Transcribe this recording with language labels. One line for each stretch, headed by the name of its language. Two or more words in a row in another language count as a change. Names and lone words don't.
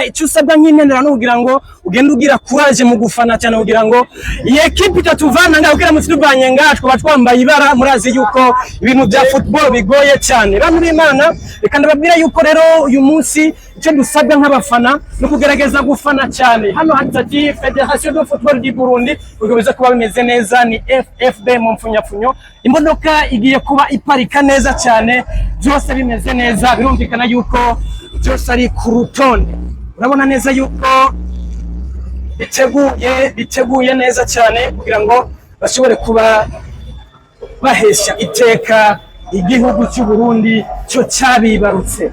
Kinyarwanda: Icyo usabwa nk'intererano kugira ngo ugende ugira courage mu gufana cyane kugira ngo iyi equipe itatuvana ngaho kugira mutsi tubanye ngaho twambaye ibara. Murazi yuko ibintu bya football bigoye cyane. Bantu b'Imana, reka ndababwira yuko rero uyu munsi icyo dusabwa nk'abafana no kugerageza gufana cyane. Hano hatati Federation de Football du Burundi biza kuba bimeze neza, ni FFB mu mfunyapfunyo. Imodoka igiye kuba iparika neza cyane, byose bimeze neza. Birumvikana yuko byose ari ku rutonde. Urabona neza yuko biteguye neza cyane kugira ngo bashobore kuba bahesha iteka igihugu cy'u Burundi cyo cyabibarutse.